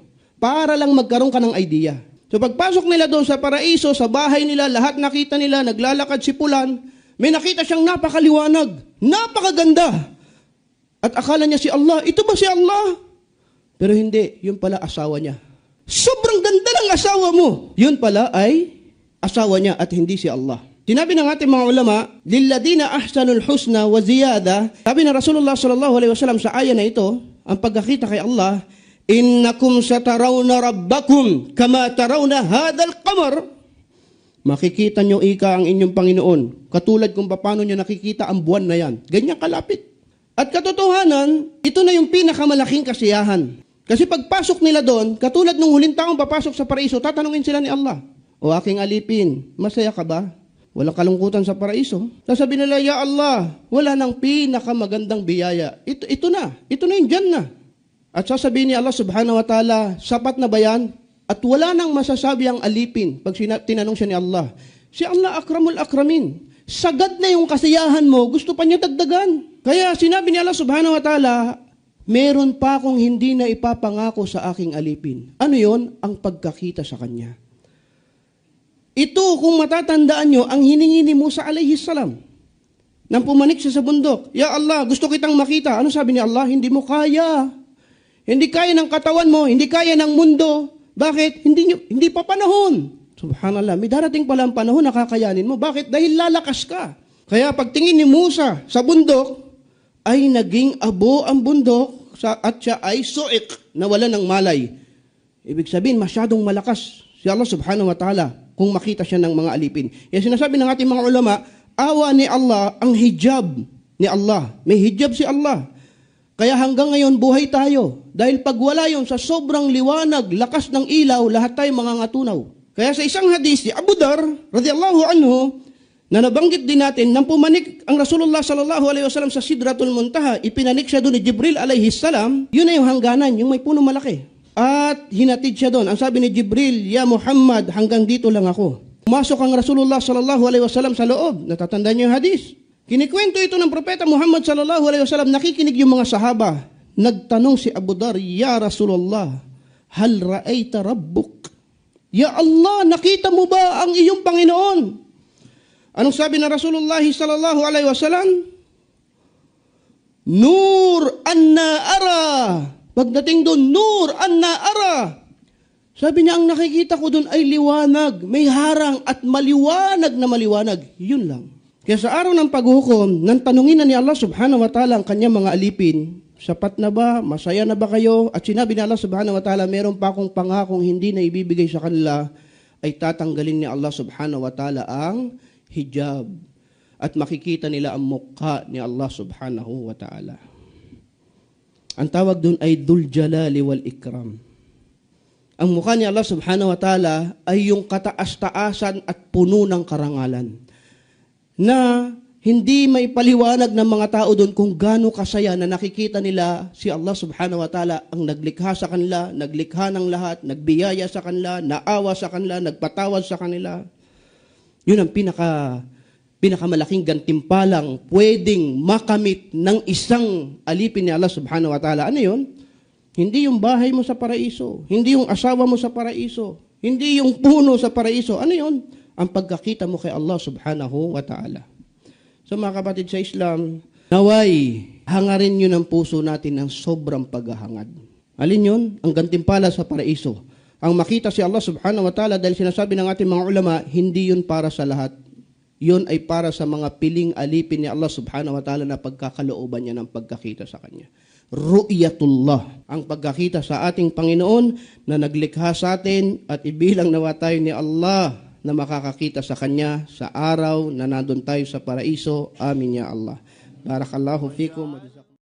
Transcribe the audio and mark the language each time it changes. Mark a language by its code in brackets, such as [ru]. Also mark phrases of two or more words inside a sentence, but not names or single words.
[tl] Para lang magkaroon ka ng idea. So pagpasok nila doon sa paraiso, sa bahay nila, lahat nakita nila, naglalakad si Pulan, may nakita siyang napakaliwanag, napakaganda. At akala niya si Allah, ito ba si Allah? Pero hindi, yun pala asawa niya. Sobrang ganda ng asawa mo. Yun pala ay asawa niya at hindi si Allah. Sinabi ng ating mga ulama, [ar] للذين أحسنوا الحسنى وزيادة. [tl] Sabi na Rasulullah [ar] صلى الله عليه وسلم [tl] sa aya na ito, ang pagkakita kay Allah, [ar] إنكم سترون ربكم كما ترون هذا القمر. [tl] Makikita nyo ika ang inyong Panginoon. Katulad kung paano nyo nakikita ang buwan na yan. Ganyan kalapit. At katotohanan, ito na yung pinakamalaking kasiyahan. Kasi pagpasok nila doon, katulad nung huling taong papasok sa paraiso, tatanungin sila ni Allah, o aking alipin, masaya ka ba? Walang kalungkutan sa paraiso. Sasabihin nila, [ar] يا الله, [tl] wala nang pinakamagandang biyaya. Ito na yung Jannah. At sasabihin ni Allah [ar] سبحانه وتعالى, [tl] sapat na ba yan? At wala nang masasabi ang alipin pag tinanong siya ni Allah. Si Allah [ar] أكرم الأكرمين. [tl] Sagad na yung kasiyahan mo, gusto pa niya dagdagan. Kaya sinabi ni Allah [ar] سبحانه وتعالى, [tl] meron pa akong hindi na ipapangako sa aking alipin. Ano yon? Ang pagkakita sa kanya. Ito, kung matatandaan nyo, ang hiningi ni Musa [ar] عليه السلام. [tl] Nang pumanik siya sa bundok, [ar] يا الله, [tl] gusto kitang makita. Ano sabi ni Allah? Hindi mo kaya. Hindi kaya ng katawan mo, hindi kaya ng mundo. Bakit? Hindi pa panahon. Subhanallah, may darating pala ang panahon na kakayanin mo. Bakit? Dahil lalakas ka. Kaya pagtingin ni Musa sa bundok, ay naging abo ang bundok at siya ay suik na wala ng malay. Ibig sabihin, masyadong malakas si Allah [ar] سبحانه وتعالى [tl] kung makita siya ng mga alipin. Yan sinasabi ng ating mga ulama, awa ni Allah ang hijab ni Allah. May hijab si Allah. Kaya hanggang ngayon buhay tayo. Dahil pag wala yun sa sobrang liwanag, lakas ng ilaw, lahat tayo mga ngatunaw. Kaya sa isang hadis ni Abu Dar, [ar] رضي الله عنه, [tl] na nabanggit din natin, nang pumanik ang Rasulullah [ar] صلى الله عليه وسلم [tl] sa Sidratul Muntaha, ipinanik siya doon ni Jibril [ar] عليه السلام, [tl] yun na yung hangganan, yung may puno malaki. At hinatid siya doon. Ang sabi ni Jibril, ya Muhammad, hanggang dito lang ako. Pumasok ang Rasulullah [ar] صلى الله عليه وسلم [tl] sa loob. Natatandaan niyo yung hadis. Kinikwento ito ng propeta Muhammad [ar] صلى الله عليه وسلم, [tl] nakikinig yung mga sahaba. Nagtanong si [ar] Abu Dar, يا رسول الله، هل رأيت ربك? يا الله, [tl] nakita mo ba ang iyong Panginoon? Anong sabi ng Rasulullah [ar] صلى الله عليه وسلم? نور أنى أراه. [tl] Pagdating doon, [ar] نور أنى أراه. [tl] Sabi niya, ang nakikita ko doon ay liwanag, may harang at maliwanag na maliwanag. Yun lang. Kaya sa araw ng paghukom, nang tanungin na ni Allah [ar] سبحانه وتعالى [tl] ang kanyang mga alipin, sapat na ba? Masaya na ba kayo? At sinabi ni Allah [ar] سبحانه وتعالى, [tl] meron pa akong pangakong hindi na ibibigay sa kanila, ay tatanggalin ni Allah [ar] سبحانه وتعالى [tl] ang hijab. At makikita nila ang mukha ni Allah [ar] سبحانه وتعالى. [tl] Ang tawag doon ay Dhul Jalali wal Ikram. Ang mukha ni Allah [ar] سبحانه وتعالى [tl] ay yung kataas-taasan at puno ng karangalan. Na hindi may paliwanag ng mga tao doon kung gaano kasaya na nakikita nila si Allah [ar] سبحانه وتعالى [tl] ang naglikha sa kanila, naglikha ng lahat, nagbiyaya sa kanila, naawa sa kanila, nagpatawad sa kanila. Yun ang pinakamalaking gantimpalang pwedeng makamit ng isang alipin ni Allah [ar] سبحانه وتعالى. [tl] Ano yun? Hindi yung bahay mo sa paraiso, hindi yung asawa mo sa paraiso, hindi yung puno sa paraiso. Ano yun? Ang pagkakita mo kay Allah [ar] سبحانه وتعالى. [tl] So mga kapatid sa Islam, naway, hangarin yun ang puso natin ng sobrang paghahangad. Alin yun? Ang gantimpala sa paraiso. Ang makita si Allah [ar] سبحانه وتعالى, [tl] dahil sinasabi ng ating mga ulama, hindi yun para sa lahat. Yun ay para sa mga piling alipin ni Allah [ar] سبحانه وتعالى [tl] na pagkakalooban niya ng pagkakita sa Kanya. ru'yatullah, ang pagkakita sa ating Panginoon na naglikha sa atin at ibilang nawa tayo ni Allah na makakakita sa Kanya sa araw na nandun tayo sa paraiso. [ar] آمين يا الله. بارك الله فيكم.